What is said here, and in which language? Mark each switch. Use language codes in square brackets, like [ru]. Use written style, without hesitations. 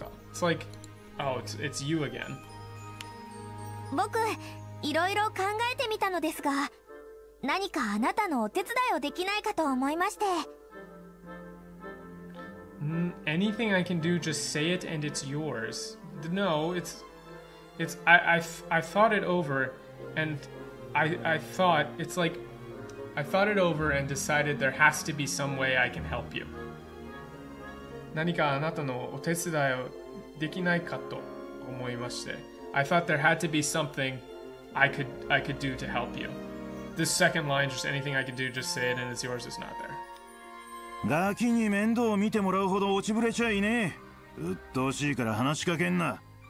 [en] It's like, oh, it's you again. [ja] 僕、いろいろ考えてみたのですが、何かあなたのお手伝いをできないかと思いまして。 [en] Anything I can do, just say it and it's yours. No, I thought it over, and I thought it's like I thought it over and decided there has to be some way I can help you. [ja] 何かあなたのお手伝いをできないかと思いまして。 [en] I thought there had to be something I could do to help you. This second line, just anything I could do, just say it and it's yours, is not there. [ja] ガキに面倒を見てもらうほど落ちぶれちゃいねえ。うっとうしいから話しかけんな。